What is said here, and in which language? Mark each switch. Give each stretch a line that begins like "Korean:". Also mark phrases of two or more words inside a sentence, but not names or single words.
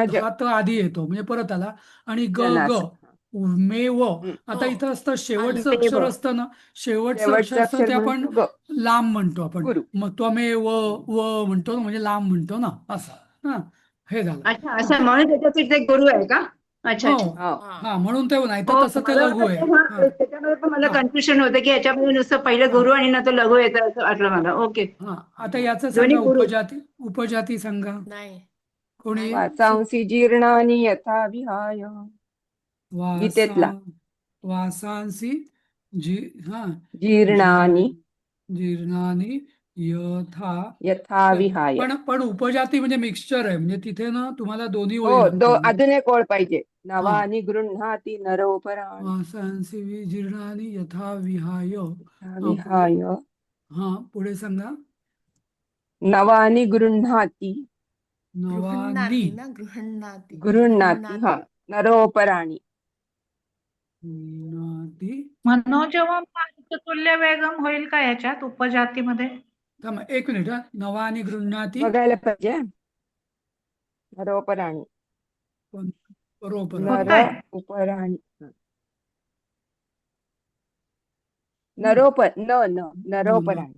Marathi: हा त आधी येतो, म्हणजे परत आला. आणि ग जनास. हा.
Sanskrit: मेव.
Marathi: हो आता इथं असतं आलं. शेवटचं
Sanskrit: मेव.
Marathi: अक्षर असतं ना. शेवटचं अक्षर शेवटचं असतं अक्षर ते म्हणून आपण तो ग. लांब म्हणतो आपण. गुरु. मग त्वमेव व म्हणतो ना, म्हणजे लांब म्हणतो ना असं. हा, हे झालं. अच्छा असं म्हणून त्याच्यासाठी ते गुरु आहे का. अच्छा हो, अच्छा. हो. हा हा, म्हणून ते नाही तर हो तसं ते मला लघु वाटतं आहे. ते. हा हा त्याच्यामध्ये पण मला हा कन्फ्युजन होतं की याच्यामध्ये नुसतं पहिलं हा गुरु आणि नंतर लघु येतं असं वाटलं मला. ओके. हा, आता हा. याचं दोन्ही सांगा गुरु. उपजाती सांगा. नाही कोणी? नाही.
Sanskrit: वाचांसी जीर्णानि यथा विहाय. वासा
Marathi: गीतेतला.
Sanskrit: वासांसी जी हा जी जीर्णानि जीर्णानी यथा. यथा विहाय.
Marathi: पण उपजाती म्हणजे मिक्सचर आहे, म्हणजे तिथे ना तुम्हाला दोन्ही हो, ओळी लागतील. अजून एक ओळ पाहिजे. हा,
Sanskrit: नवानि गृह्णाति नरोपराणि. वासांसी जीर्णानी यथा विहाय. यथा
Marathi: हा, पुढे.
Sanskrit: विहाय.
Marathi: हा, पुढे सांगा.
Sanskrit: नवानि गृह्णाति. नवानी. गृह्णाती ना, गृह्णाती गृह्णाति. हा, गृह्णाती. नरोपराणि. गृह्णाती. मनोजवम तुल्य वेगम
Marathi: होईल का याच्यात उपजातीमध्ये? थांबा 1 मिनिट. हा,
Sanskrit: नवानी गृह्णाती.
Marathi: बघायला पाहिजे. नरोपराणि. बरोबर.
Sanskrit: नर
Marathi: होतंय.
Sanskrit: उपराणि. हम्म. नरोपराणि.